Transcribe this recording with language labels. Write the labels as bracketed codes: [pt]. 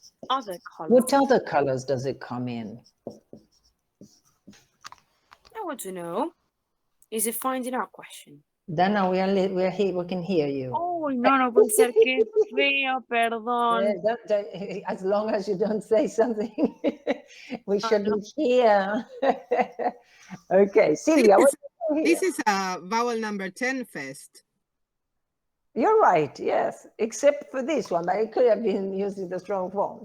[en] Other colors. What other colors does it come in? I want to know. Is it finding out question? Dana, we're here, we can hear you. [es] Oh, no puede ser, qué feo, perdón. [en] As long as you don't say something we shouldn't hear. Okay, Silvia, what do you hear? This is vowel number 10 fest. You're right, yes, except for this one, but it could have been using the strong form.